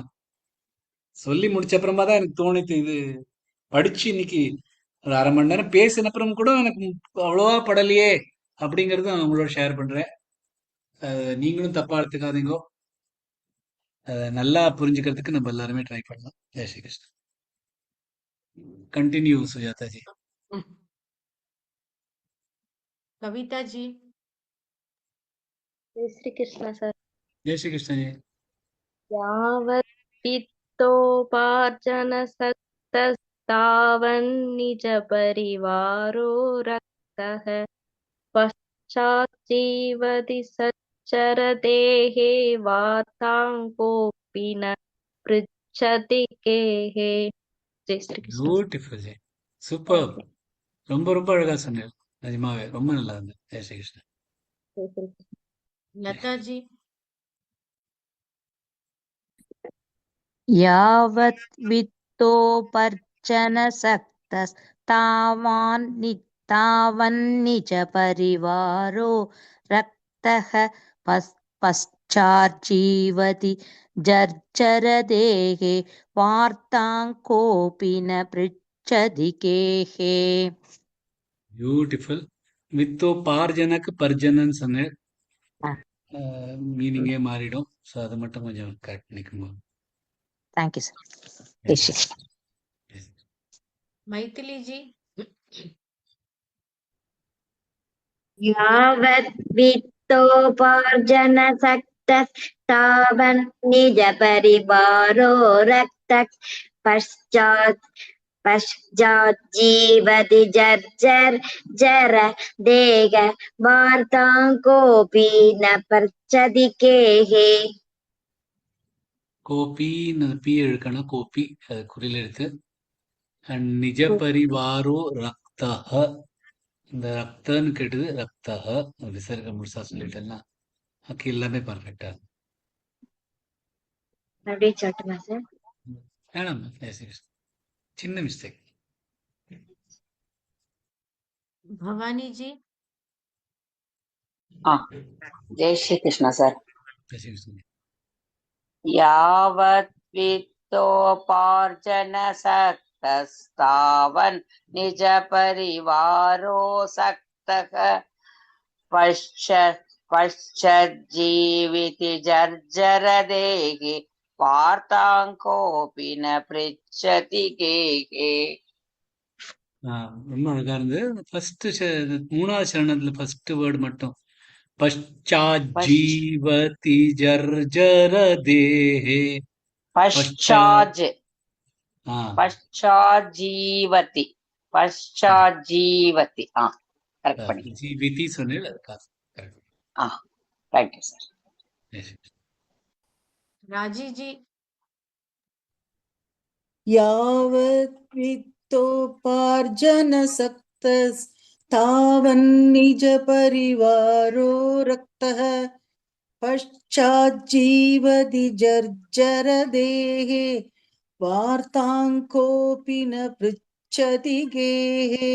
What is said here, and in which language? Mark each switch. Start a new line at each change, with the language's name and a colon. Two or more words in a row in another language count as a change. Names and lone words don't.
Tamil: சொல்லி முடிச்ச அப்புறமா தான் எனக்கு தோணித்து, இது படிச்சு இன்னைக்கு ஒரு அரை மணி நேரம் பேசின அப்புறம் கூட எனக்கு அவ்வளவா படலையே அப்படிங்கறத நான் உங்களோட ஷேர் பண்றேன். நீங்களும் தப்பா எடுத்துக்காதீங்க. நல்லா புரிஞ்சுக்கிறதுக்கு நம்ம எல்லாருமே ட்ரை பண்ணலாம். ஜெய் ஸ்ரீ கிருஷ்ணா.
Hindi: कंटिन्यू सुजाता जी. कविता जी। जय श्री कृष्ण सर। जय श्री कृष्ण जी.
Sanskrit: यावत् वित्तोपार्जन सक्तस्तावन् निज परिवारो रक्तः पश्चात् जीवति सच्चर देहे वार्तां कोऽपि न पृच्छति गेहे।
Hindi: जय श्री कृष्ण।
Tamil: பியூட்டிஃபுல் ஜி, சூப்பர். ரொம்ப ரொம்ப அழகா சொன்னீங்க. நிஜமாவே ரொம்ப நல்லா இருந்தது. ஜெய் ஸ்ரீ கிருஷ்ணா.
Hindi: जय श्री कृष्ण। लता जी।
Sanskrit: यावत् वित्तोपर्जनसक्तस्तावान्निज परिवारो रक्तः पश्चाज्जीवति जर्जरदेहे वार्तां कोऽपि न पृच्छति गेहे.
Tamil: பியூட்டிஃபுல். வித்தோ பார்ஜனக்கு பர்ஜனன்னு சொன்னேன். மீனிங்கே மாறிடும். ஸோ அதை மட்டும் கொஞ்சம் கரெக்ட் பண்ணிக்கோங்க. தேங்க்யூ சார். ஜெய் ஸ்ரீ கிருஷ்ணா.
Hindi: मैथिली जी।
Sanskrit: यावत् वित्तोपार्जन सक्तस्तावन् निज परिवारो रक्तः पश्चात् जीवति जर देह वार्तां कोऽपि न पृच्छति गेहे.
Tamil: கோபி பி எழுக்கணும். கோபி அது குறியில் எடுத்து. அண்ட்
Sanskrit: निज परिवारो रक्तः,
Tamil: இந்த ரக்தன்னு கேட்டது ரக்தஹ விசர்க்க முழுசா சொல்லிட்டேன்னா அக்கி எல்லாமே பர்ஃபெக்டா அப்படியே சொல்லட்டுமா சார்? வேணாம், சின்ன மிஸ்டேக்.
Hindi: भवानी जी। जय श्री कृष्ण सर।
Tamil: ஜெய்
Sanskrit: यावत् वित्तोपार्जन सक्तस्तावन् निज परिवारो सक्तः पश्चाज्जीविति जर्जर देहि वार्तां कोऽपि न पृच्छति गेहे.
Tamil: ரொம்ப அழகா இருந்தது. ஃபர்ஸ்ட் மூணாவது சரணத்துல ஃபர்ஸ்ட் வேர்டு மட்டும்
Sanskrit: पश्चाज्जीवति जर्जर देहे.
Tamil: पश्चाज्जीवति करेक्ट பண்ணி ஜீவிதி சொன்னேன்.
English: thank you sir.
Hindi: राजी जी।
Sanskrit: यावत् वित्तोपार्जनसक्तस्तावन्निज परिवारो रक्तः पश्चाज्जीवति जर्जरदेहे वार्तां कोऽपि न पृच्छति गेहे.